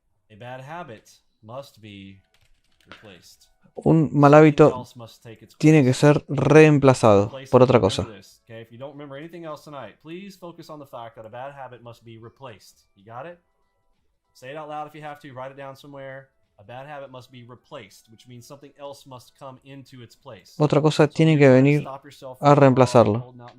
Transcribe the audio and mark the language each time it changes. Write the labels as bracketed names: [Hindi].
[English] A bad habit must be replaced. [Spanish] Un mal hábito tiene que ser reemplazado por otra cosa. [English] Okay, if you don't remember anything else tonight, please focus on the fact that a bad habit must be replaced. You got it? Say it out loud if you have to. Write it down somewhere. A bad habit must be replaced, which means something else must come into its place. [Spanish] Otra cosa tiene que venir a reemplazarlo.